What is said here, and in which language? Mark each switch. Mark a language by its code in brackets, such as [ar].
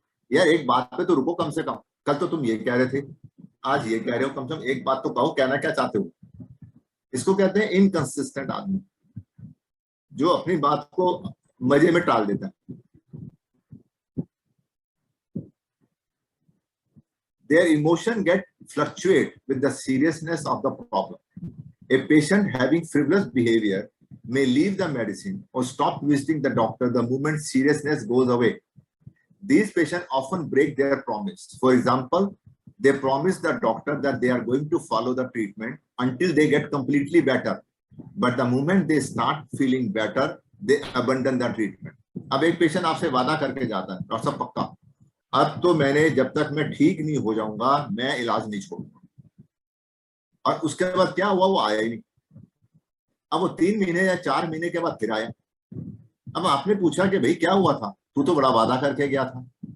[hi] यार एक बात पे तो रुको कम से कम। कल तो तुम ये कह रहे थे, आज ये कह रहे हो, कम से कम एक बात तो कहो, कहना क्या चाहते हो। इसको कहते हैं इनकंसिस्टेंट आदमी, जो अपनी बात को मजे में टाल देता है। [en] Their emotion get fluctuate with the seriousness of the problem. A patient having frivolous behavior may leave the medicine or stop visiting the doctor the moment seriousness goes away. These patients often break their promise. For example, they promise the doctor that they are going to follow the treatment until they get completely better. But the moment they start feeling better, they abandon the treatment. [hi] अब एक patient आपसे वादा करके जाता है, doctor साहब पक्का अब तो मैंने जब तक मैं ठीक नहीं हो जाऊंगा मैं इलाज नहीं छोड़ूंगा। और उसके बाद क्या हुआ, वो आया ही नहीं। अब वो 3 महीने या 4 महीने के बाद फिर आया। अब आपने पूछा कि भाई क्या हुआ था, तू तो बड़ा वादा करके गया था।